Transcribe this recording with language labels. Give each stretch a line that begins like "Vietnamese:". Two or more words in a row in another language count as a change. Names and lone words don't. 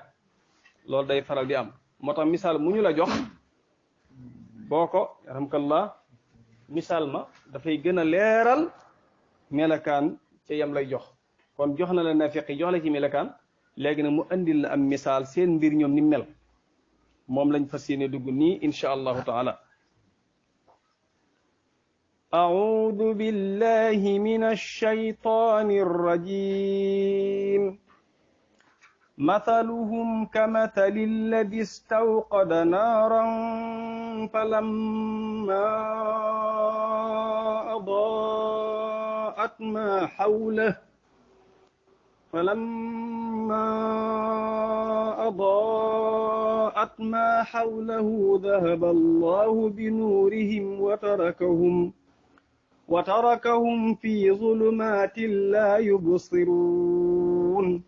Wolof: loolu day faral di am moo tax misaal mu ñu la jox boo ko rahmakallah misaal ma dafay gën a leeral melakaan ca yam lay jox kon jox na la nafiq jox la ci melakaan léegi nag mu andil la am misaal seen mbir ñoom ni mel moom lañ fas yéene dugg nii
Arabic: إن شاء الله تعالى أعوذ بالله من الشيطان الرجيم مثلهم كمثل الذي استوقد نارا فلما أضاءت ما حوله ذهب الله بنورهم وتركهم في ظلمات لا يبصرون